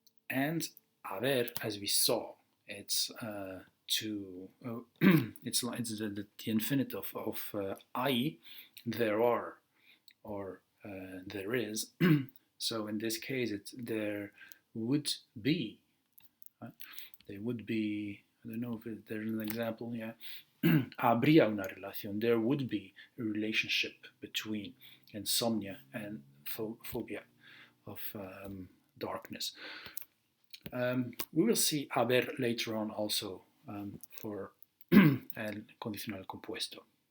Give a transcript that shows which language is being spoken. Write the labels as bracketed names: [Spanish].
[English] And haber, as we saw, it's it's the infinitive of I, there are, or there is. So in this case, it's there would be. There would be. I don't know if there's an example. [Spanish] Yeah, habría una relación. [English] There would be a relationship between insomnia and phobia of darkness. We will see haber later on also for el condicional compuesto.